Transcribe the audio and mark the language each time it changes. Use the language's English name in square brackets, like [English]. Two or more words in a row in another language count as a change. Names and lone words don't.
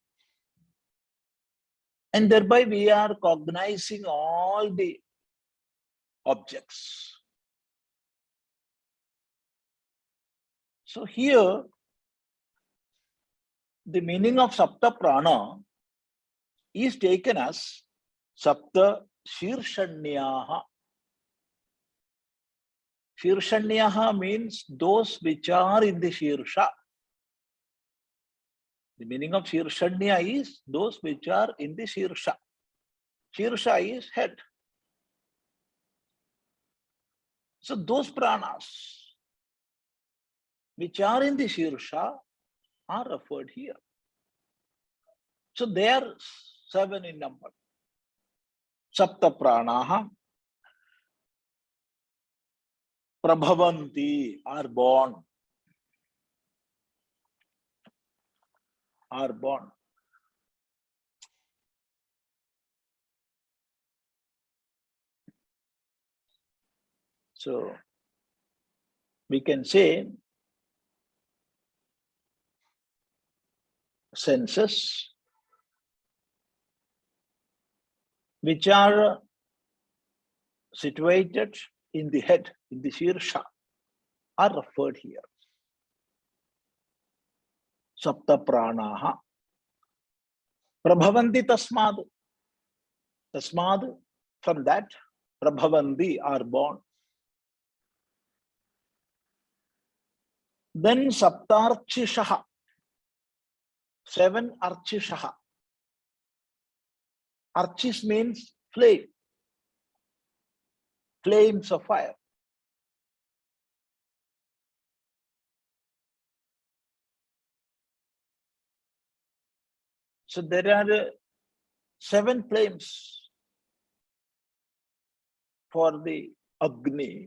[English] And thereby we are cognizing all the objects. So here, the meaning of [Sanskrit] sapta prāṇā [English] is taken as [Sanskrit] sapta shirshanyāḥ. [English] Shirshanyāḥ means those which are in the shirsha. The meaning of shirshanya is those which are in the shirsha. Shirsha is head. So those prāṇās which are in the shirsha are referred here. So they are 7 in number. [Sanskrit] Sapta prāṇāḥ, prabhavanti, [English] are born. Are born. So we can say senses which are situated in the head, in the shirsha, are referred here. [Sanskrit] Sapta prāṇāḥ. Prabhavanti tasmād. Tasmād, [English] from that, prabhavanti, are born. Then saptārciṣaḥ. 7 arciṣaḥ. Archis means flame. Flames of fire. So there are 7 flames for the Agni.